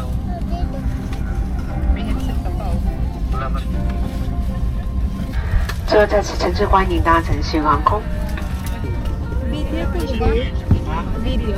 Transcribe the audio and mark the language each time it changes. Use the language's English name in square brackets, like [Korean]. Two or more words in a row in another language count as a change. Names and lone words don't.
[Filipino] May headset ka pa, oh. [Chinese] 这再次诚挚欢迎搭乘新航空。 [Filipino] Video ko ba? Video?